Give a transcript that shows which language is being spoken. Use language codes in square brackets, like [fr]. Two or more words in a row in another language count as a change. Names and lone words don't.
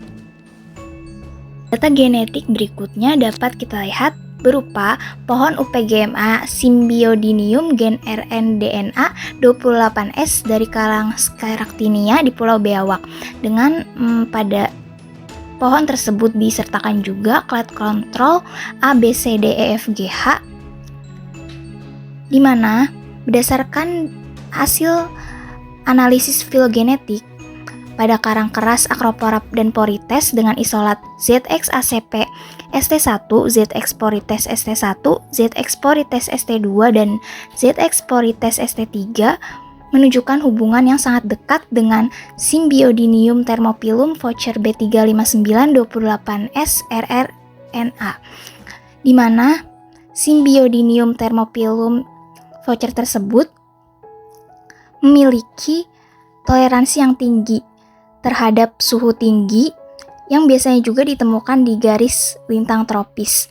[id] Data genetik berikutnya dapat kita lihat berupa pohon UPGMA Symbiodinium gen rnDNA 28S dari karang Scleractinia di Pulau Biawak, dengan pada pohon tersebut disertakan juga [en] clade control [id] ABCDEFGH, di mana berdasarkan hasil analisis filogenetik pada karang keras Acropora dan Porites dengan isolat ZX ACP ST1, ZX Porites ST1, ZX Porites ST2, dan ZX Porites ST3 menunjukkan hubungan yang sangat dekat dengan Symbiodinium thermophyllum Voucher B35928S RRNA, di mana Symbiodinium thermophyllum Voucher tersebut memiliki toleransi yang tinggi terhadap suhu tinggi yang biasanya juga ditemukan di garis lintang tropis.